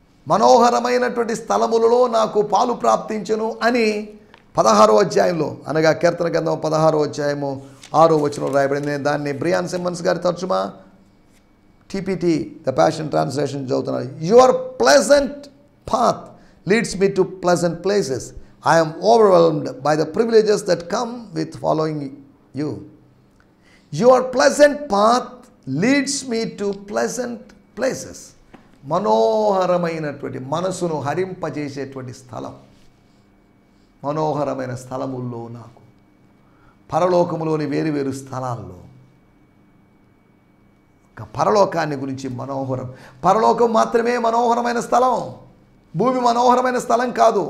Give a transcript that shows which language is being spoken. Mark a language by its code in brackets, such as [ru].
[te] మనోహరమైనటువంటి స్థలములలో నాకు పాలు ప్రాప్తించెను అని 16వ అధ్యాయంలో, అనగా కీర్తన గ్రంథం 16వ అధ్యాయము 6వ వచనం రాయబడింది. నేను దాన్ని బ్రియాన్ సిమ్మన్స్ గారి తర్జుమా టీపీటీ ద ప్యాషన్ ట్రాన్స్లేషన్ చదువుతున్నాను. [en] Your pleasant path leads me to pleasant places. I am overwhelmed by the privileges that come with following you. Your pleasant path leads me to pleasant places. [te] మనోహరమైనటువంటి, మనసును హరింపజేసేటువంటి స్థలం, మనోహరమైన స్థలముల్లో నాకు, పరలోకములోని వేరు స్థలాల్లో పరలోకాన్ని గురించి మనోహరం. పరలోకం మాత్రమే మనోహరమైన స్థలం. భూమి మనోహరమైన స్థలం కాదు.